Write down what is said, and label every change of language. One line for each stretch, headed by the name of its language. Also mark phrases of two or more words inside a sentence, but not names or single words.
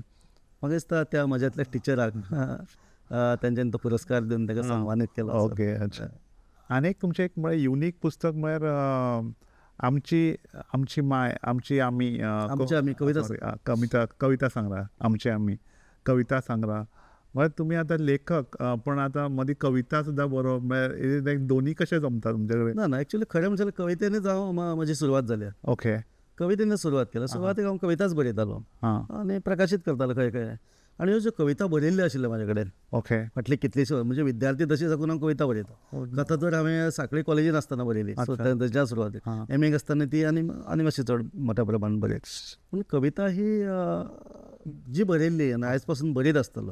Konkani: म्हाका दिसता त्या म्हज्यातल्या टिचराक तेंच्यांनी तो पुरस्कार दिवन ताका सन्मानीत केलो. ओके. अच्छा. आनी एक तुमचें एक म्हळ्यार युनीक पुस्तक म्हळ्यार आमची माय, आमी कविता कविता संग्रह, आमची आमी कविता संग्रह.
Marathi: मग तुम्ही आता लेखक पण आता मध्ये कविता सुद्धा बरोबर दोन्ही कसे जमतात तुमच्याकडे? ना ना ॲक्च्युली खरं म्हणजे कवितेने जावं माझी सुरवात झाली. ओके. कवितेने सुरवात केली.
Konkani: सुरवातीक हांव कविताच बरयतालो हां. आनी प्रकाशीत करतालो खंय खंय. आनी ह्यो ज्यो कविता बरयल्ल्यो आशिल्ल्यो म्हाजे कडेन ओके. फाटली कितलीश्यो म्हणजे विद्यार्थी तशी साकून हांव कविता बरयता. कथा तर हांवें सांखळी कॉलेजीन आसतना बरयली. सो अच्छा. तेच्या सुरवातेक हां. एम आसतना ती आनी मातशी चड मोठ्या प्रमाणात बरयत. पूण कविता ही जी बरयल्ली आनी आयज पासून बरयत आसतलो